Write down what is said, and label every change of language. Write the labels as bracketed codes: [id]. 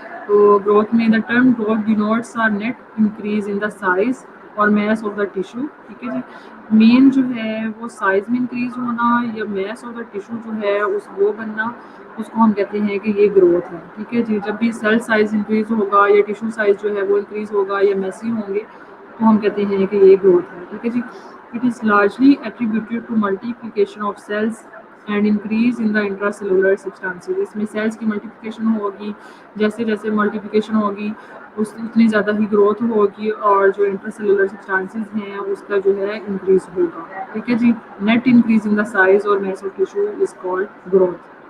[en] تو گروتھ میں the term growth denotes are net increase in the size اور mass of the tissue. [ur] ٹھیک ہے جی. مین جو ہے وہ سائز میں انکریز ہونا یا میس آف دا ٹیشو جو ہے وہ بننا، اس کو ہم کہتے ہیں کہ یہ گروتھ ہے. ٹھیک ہے جی. جب بھی سیل سائز انکریز ہوگا یا ٹیشو سائز جو ہے وہ انکریز ہوگا یا میسی ہوں گے تو ہم کہتے ہیں کہ یہ گروتھ ہے. ٹھیک ہے جی. [en] It is largely attributed to multiplication of cells and increase in the intracellular substances. [ur] اس میں سیلس کی ملٹیپلیکیشن ہوگی، جیسے جیسے ملٹیپلیکیشن ہوگی اتنی زیادہ ہی گروتھ ہوگی، اور جو انٹرسیلولر سبسٹانسز ہیں اس کا جو ہے انکریز ہوگا. ٹھیک ہے جی. [en] Net increase in the size اور mass of tissue is called growth.